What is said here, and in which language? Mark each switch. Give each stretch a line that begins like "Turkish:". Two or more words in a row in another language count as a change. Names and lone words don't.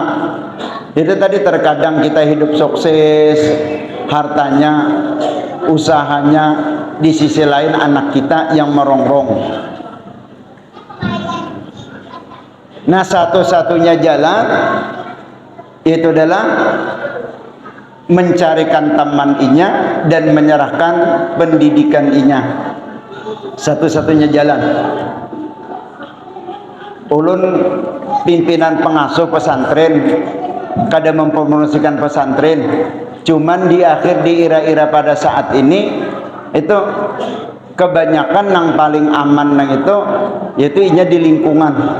Indonesian: Itu tadi terkadang kita hidup sukses, hartanya, usahanya, di sisi lain anak kita yang merongrong. Nah satu-satunya jalan itu adalah mencarikan teman inya dan menyerahkan pendidikan inya. Satu-satunya jalan. Ulun pimpinan pengasuh pesantren, kada mempromosikan pesantren, cuman di akhir di era-era pada saat ini itu kebanyakan yang paling aman nang itu yaitu inya di lingkungan.